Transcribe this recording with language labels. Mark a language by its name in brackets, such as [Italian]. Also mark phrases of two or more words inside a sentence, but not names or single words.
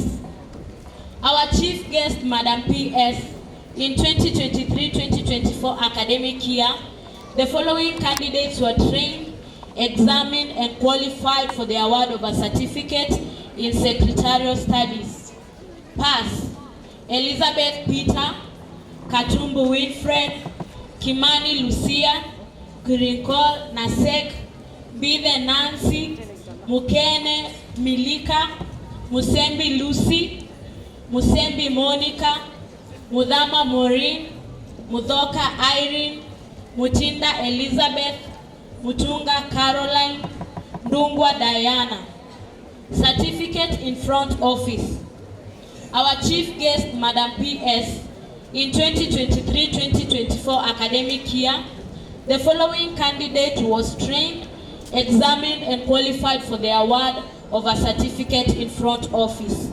[English] Our chief guest, Madam P.S., in 2023-2024 academic year, the following candidates were trained, examined, and qualified for the award of a Certificate in Secretarial Studies. Pass. Elizabeth Peter, Katumbu Winfred, Kimani Lucia, Girinkol Nasek, Bithe Nancy, Mukene Milika, Musembi Lucy, Musembi Monica, Mudhama Maureen, Mudhoka Irene, Mutinda Elizabeth, Mutunga Caroline, Ndungwa Diana. Certificate in Front Office. Our chief guest, Madam P.S., in 2023-2024 academic year, The following candidate was trained, examined, and qualified for the award of a certificate in front office.